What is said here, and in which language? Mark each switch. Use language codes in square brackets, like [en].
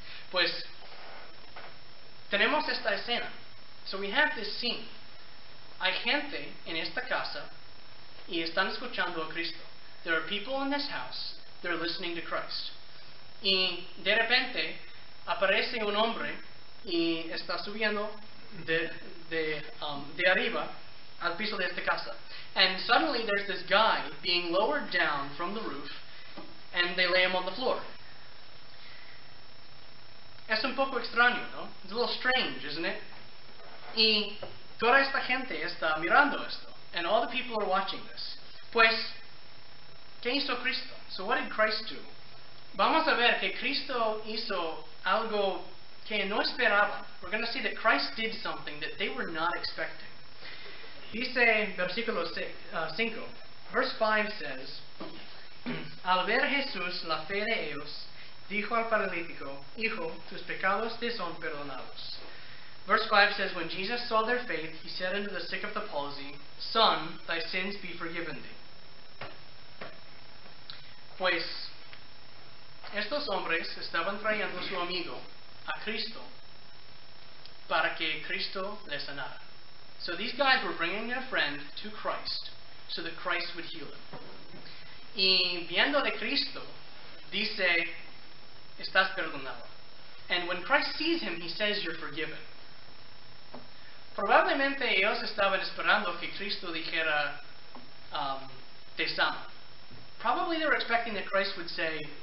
[es] Pues, tenemos esta escena. [en] So we have this scene. [es] Hay gente en esta casa y están escuchando a Cristo. [en] There are people in this house. They're listening to Christ. [es] Y de repente aparece un hombre y está subiendo de arriba al piso de esta casa. [en] And suddenly there's this guy being lowered down from the roof, and they lay him on the floor. [es] Es un poco extraño, ¿no? [en] It's a little strange, isn't it? [es] Y toda esta gente está mirando esto, [en] and all the people are watching this. [es] Pues, ¿qué hizo Cristo? [en] So what did Christ do? [es] Vamos a ver que Cristo hizo algo que no esperaban. [en] We're going to see that Christ did something that they were not expecting. [es] Dice versículo 5, [en] verse 5 says, [es] al ver Jesús la fe de ellos, dijo al paralítico, hijo, tus pecados te son perdonados. [en] Verse 5 says, when Jesus saw their faith, he said unto the sick of the palsy, son, thy sins be forgiven thee. [es] Pues, estos hombres estaban trayendo a su amigo a Cristo para que Cristo le sanara. [en] So these guys were bringing their friend to Christ so that Christ would heal him. [es] Y viendo de Cristo, dice, estás perdonado. [en] And when Christ sees him, he says, you're forgiven. [es] Probablemente ellos estaban esperando que Cristo dijera, te sano. [en] Probably they were expecting that Christ would say,